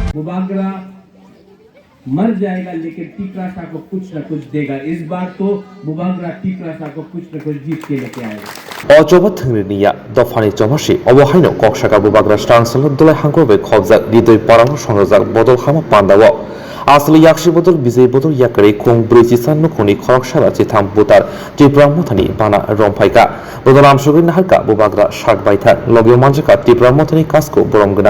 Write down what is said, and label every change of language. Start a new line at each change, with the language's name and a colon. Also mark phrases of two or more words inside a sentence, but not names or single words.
Hindi: बुबागरा मर जाएगा लेकिन टीकरासा को कुछ न कुछ देगा। इस बार तो बुबागरा टीकरासा को कुछ न कुछ जीत के लेके आएगा।
Kok Borok: अजोबा थंगरिनिया दफानि चमासि अबहायनो कक्सागा बुबागरा स्टांसल दलाय हांगोबे खबजाक हृदय परानो संरजाक बदल हामा पान्दाव आसले याक्षी बदल विजय बदल याकरे खुं ब्रैजिसान नखुनि खरकसारा चिथाम बुतार त्रिपुरा मथानि बाना रंफाइका बदल आमसुगै नाहारका बुबाग्रा शार्ट बायथार लगियो मानजाका त्रिपुरा मथानि कासको बरम गोनां